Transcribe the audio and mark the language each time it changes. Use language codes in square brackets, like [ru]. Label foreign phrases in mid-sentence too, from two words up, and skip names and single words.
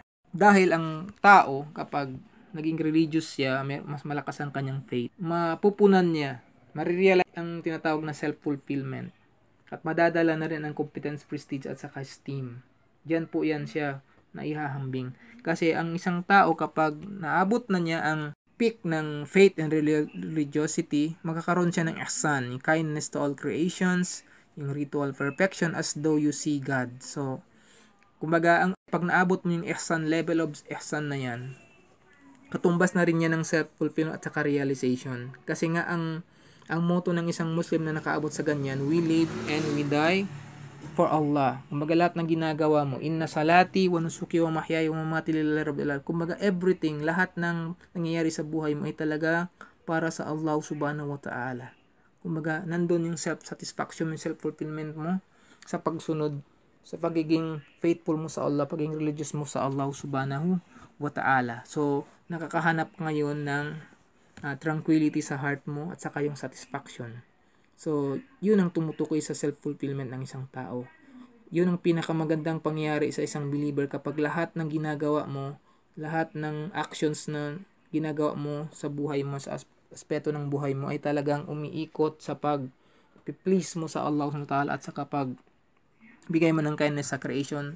[tl] Dahil ang tao, kapag naging religious siya, mas malakas ang kanyang faith, mapupunan niya, marirealize ang tinatawag na self-fulfillment. At madadala na rin ang competence, prestige at saka esteem. Diyan po yan siya na ihahambing. Kasi ang isang tao kapag naabot na niya ang peak ng [en] faith and religiosity, [tl] magkakaroon siya ng ihsan, yung [en] kindness to all creations, [tl] yung [en] ritual perfection as though you see God. [tl] So, kumbaga, pag naabot mo yung ihsan, [en] level of [tl] ihsan na yan, katumbas na rin yan ng self-fulfillment at saka realization. Kasi nga, ang motto ng isang Muslim na nakaabot sa ganyan, [en] we live and we die for Allah. [tl] Kumbaga, lahat ng ginagawa mo, [ar] إن صلاتي ونسكي ومحياي ومماتي لله رب العالمين. [tl] Kumbaga, everything, lahat ng nangyayari sa buhay mo ay talaga para sa Allah [ar] سبحانه وتعالى. [tl] Kumbaga, nandun yung self-satisfaction, yung self-fulfillment mo sa pagsunod, sa pagiging faithful mo sa Allah, pagiging religious mo sa Allah [ar] سبحانه وتعالى. [tl] So, nakakahanap ngayon ng tranquility sa heart mo at saka yung satisfaction. So, yun ang tumutukoy sa self-fulfillment ng isang tao. Yun ang pinakamagandang pangyayari sa isang believer kapag lahat ng ginagawa mo, lahat ng actions na ginagawa mo sa buhay mo, sa aspeto ng buhay mo ay talagang umiikot sa pag-please mo sa Allah SWT at sa kapag bigay mo ng kindness sa creation.